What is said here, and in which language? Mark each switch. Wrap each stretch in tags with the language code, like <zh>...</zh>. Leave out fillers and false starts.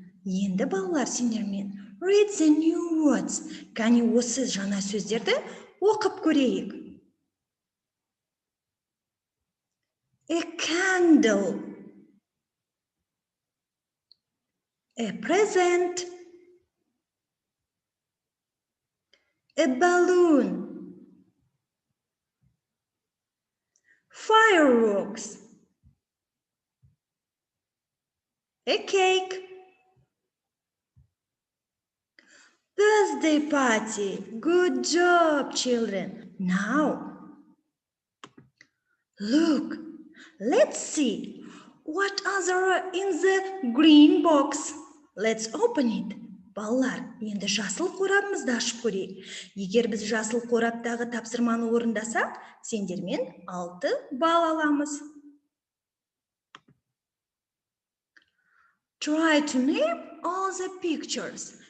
<kk>Енді балалар сендермен</kk> <en>read the new words.</en> <kk>Кәне осы жаңа сөздерді оқып көрейік.</kk> <en>A candle, a present, a balloon, fireworks, a cake, birthday party. Good job, children. Now, look, let's see what are in the green box. Let's open it.</en> <kk>Балалар, енді жасыл қорабымызды ашып көрейік. Егер біз жасыл қораптағы тапсырманы орындасақ, сендермен 6 балл аламыз.</kk> <en>Try to name all the pictures.</en>